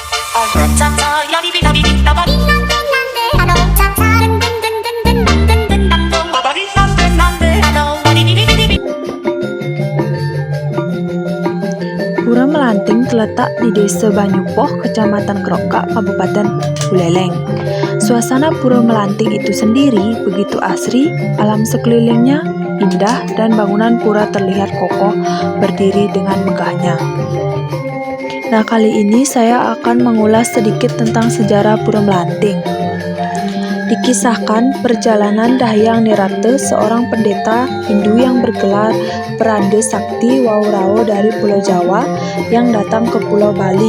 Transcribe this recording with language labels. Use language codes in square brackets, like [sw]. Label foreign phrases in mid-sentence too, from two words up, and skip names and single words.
[id] Pura Melanting terletak di Desa Banyupoh, Kecamatan Krokak, Kabupaten Buleleng. Suasana Pura Melanting itu sendiri begitu asri, alam sekelilingnya indah dan bangunan pura terlihat kokoh berdiri dengan megahnya. Nah, kali ini saya akan mengulas sedikit tentang sejarah Pura Melanting. Dikisahkan perjalanan Dahyang Nirate, seorang pendeta Hindu yang bergelar Peranda Sakti Waurao dari Pulau Jawa yang datang ke Pulau Bali.